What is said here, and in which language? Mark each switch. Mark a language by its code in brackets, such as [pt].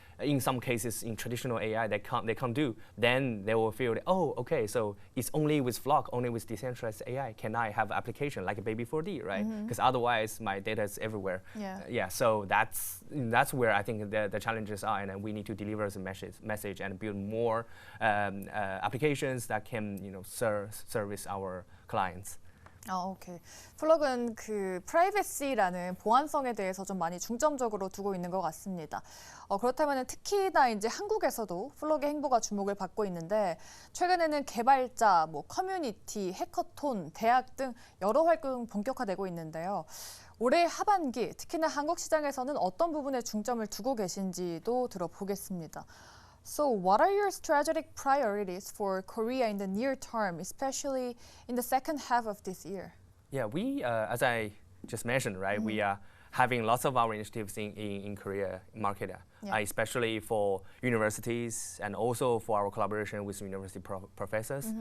[en] In some cases, in traditional AI, they can't do. Then they will feel that, oh, okay, so it's only with FLock, only with decentralized AI can I have application like a Baby 4D, right? Because otherwise, my data is everywhere. Yeah. So that's where I think the challenges are, and we need to deliver the message and build more applications that can service our clients. [ko] 오케이. 플럭은 그 프라이버시라는 보안성에 대해서 좀 많이 중점적으로 두고 있는 것 같습니다. 그렇다면 특히나 이제 한국에서도 플럭의 행보가 주목을 받고 있는데, 최근에는 개발자, 커뮤니티, 해커톤, 대학 등 여러 활동 본격화되고 있는데요. 올해 하반기, 특히나 한국 시장에서는 어떤 부분에 중점을 두고 계신지도 들어보겠습니다. [en] So what are your strategic priorities for Korea in the near term, especially in the second half of this year? Yeah, we, as I just mentioned, right, we are having lots of our initiatives in Korea market, especially for universities and also for our collaboration with university professors.